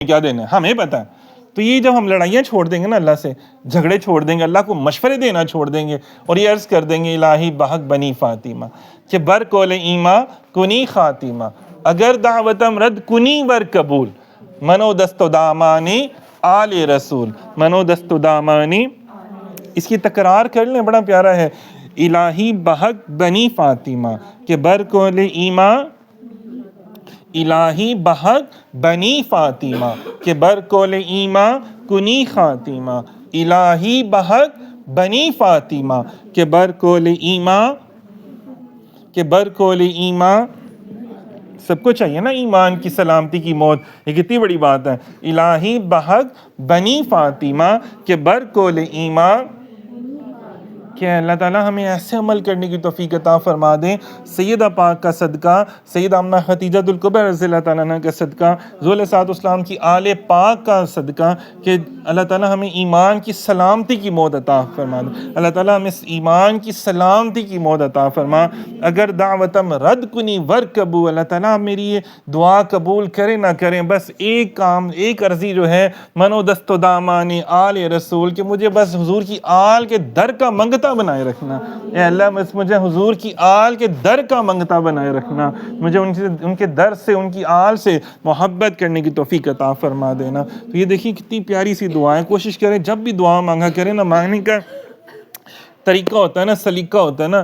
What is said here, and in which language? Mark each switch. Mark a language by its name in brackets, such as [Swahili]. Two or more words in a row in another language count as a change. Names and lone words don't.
[Urdu] کیا دینا ہے ہمیں پتہ ہے. تو یہ جب ہم لڑائیاں چھوڑ دیں گے نا اللہ سے، جھگڑے چھوڑ دیں گے، اللہ کو مشورے دینا چھوڑ دیں گے اور یہ عرض کر دیں گے [Persian] الہی بحق بنی فاطمہ کہ بر کول ایما کنی خاتمہ، اگر دعوتم رد کنی ور قبول، منو دست و دامانی آل رسول، منو دست و دامانی. [Urdu] اس کی تکرار کر لیں، بڑا پیارا ہے. [Persian] الہی بحق بنی فاطمہ کہ بر کول ایما، الہی بحق بنی فاطمہ کہ بر کول ایما کنی خاتمہ، الہی بحق بنی فاطمہ کہ بر کول ایما، کہ بر کول ایما. [Urdu] سب کو چاہیے نا ایمان کی سلامتی کی موت، یہ کتنی بڑی بات ہے. [Persian] الہی بحق بنی فاطمہ کہ بر کول ایما، [Urdu] کہ اللہ تعالیٰ ہمیں ایسے عمل کرنے کی توفیق عطا فرما دیں سیدہ پاک کا صدقہ، سیدہ آمنہ خدیجہ الکبریٰ [Arabic] رضی اللہ تعالیٰ عنہ [Urdu] کا صدقہ، حضور [Arabic] علیہ الصلوۃ والسلام [Urdu] کی آل پاک کا صدقہ، کہ اللہ تعالیٰ ہمیں ایمان کی سلامتی کی موت عطا فرما دے. اللہ تعالیٰ ہمیں ایمان کی سلامتی کی موت عطا فرما. [Persian] اگر دعوتم رد کنی ور قبول، [Urdu] اللہ تعالیٰ میری یہ دعا قبول کرے نہ کریں، بس ایک کام، ایک عرضی جو ہے، [Persian] منو دست و دامانی آل رسول، [Urdu] کہ مجھے بس حضور کی آل کے در کا منگتا بنائے رکھنا. اے اللہ بس مجھے حضور کی آل کے در کا منگتا بنائے رکھنا، مجھے ان کے در سے، ان کی آل سے محبت کرنے کی توفیق عطا فرما دینا. تو یہ دیکھیں کتنی پیاری سی دعائیں. کوشش کریں جب بھی دعا مانگا کریں نا، مانگنے کا طریقہ ہوتا ہے نا، سلیقہ ہوتا ہے نا.